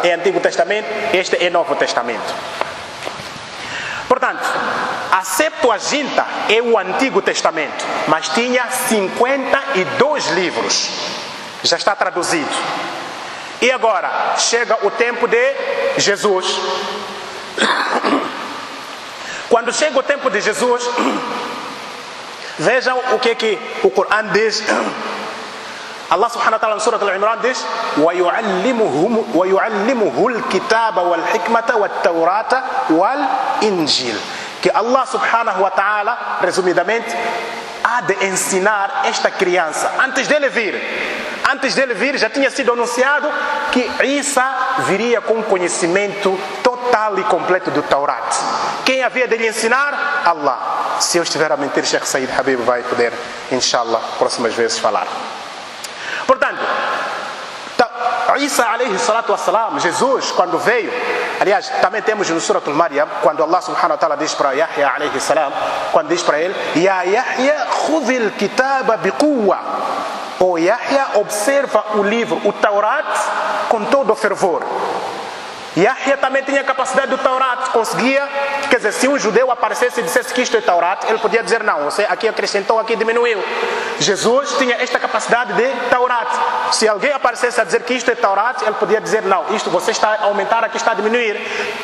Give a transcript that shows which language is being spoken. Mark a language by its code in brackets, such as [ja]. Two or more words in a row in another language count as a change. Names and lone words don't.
[pt] É Antigo Testamento, este é Novo Testamento. Portanto, a Septuaginta é o Antigo Testamento, mas tinha 52 livros. Já está traduzido. E agora, chega o tempo de Jesus. Quando chega o tempo de Jesus, vejam o que o Corão diz. [ar] الله سبحانه وتعالى no Surah Al-Imran diz: وَيُعَلِّمُهُ الْكِتَابَ وَالْحِكْمَةَ وَالتَّوْرَاةَ وَالْإِنْجِيلَ. [pt] Que [ar] الله سبحانه وتعالى, [pt] resumidamente, há de ensinar esta criança. Antes dele vir, já tinha sido anunciado que Isa viria com conhecimento total e completo do Taurat. Quem havia de lhe ensinar? Allah. Se eu estiver a mentir, Sheikh Said Habib vai poder, inshallah, próximas vezes falar. Portanto, [ar] عيسى عليه الصلاة والسلام, [pt] Jesus, quando veio, aliás, também temos no Surah Al-Maryam, quando [ar] الله سبحانه وتعالى [pt] diz para [ar] يحيى عليه السلام, [pt] quando diz para ele: [ar] يا يحيى، خذ الكتاب بقوة. [pt] O Yahya, observa o livro, o Taurat, com todo o fervor. Yahya também tinha capacidade do Taurat, conseguia, quer dizer, se um judeu aparecesse e dissesse que isto é Taurat, ele podia dizer: não, você aqui acrescentou, aqui diminuiu. Jesus tinha esta capacidade de Taurat. Se alguém aparecesse a dizer que isto é Taurat, ele podia dizer: não, isto você está a aumentar, aqui está a diminuir.